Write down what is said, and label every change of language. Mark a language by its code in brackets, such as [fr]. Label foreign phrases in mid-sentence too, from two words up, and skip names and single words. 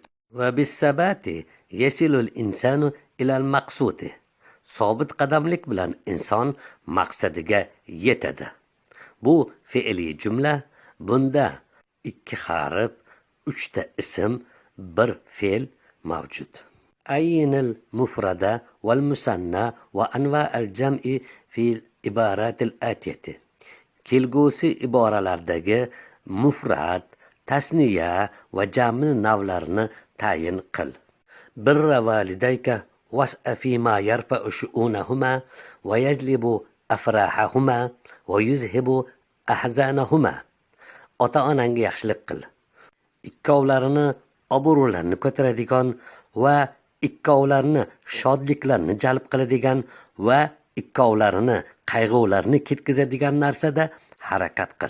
[ar] وبالثبات يصل الإنسان إلى المقصود. [uz] Sobit qadamlik bilan inson maqsadiga yetadi. Bu fe'li jumla, bunda 2 harf, 3 ta ism, 1 fe'l mavjud. [ar] عين المفردة والمثنى وأنواع الجمع في العبارات الآتية. [uz] Kelgusi iboralardagi mufrad, tasniya va jam'i navlarini tayin qil. [ar] بر والديك واسع فيما يرفع شؤونهما ويجلب أفراحهما ويذهب أحزانهما. [uz] Ota-onangga yaxshilik qil. Ikkovlarini obro'larini ko'taradigan va ikkovlarini shodliklarni jalb qiladigan va ikkovlarini qayg'ularni ketkazadigan narsada harakat qil.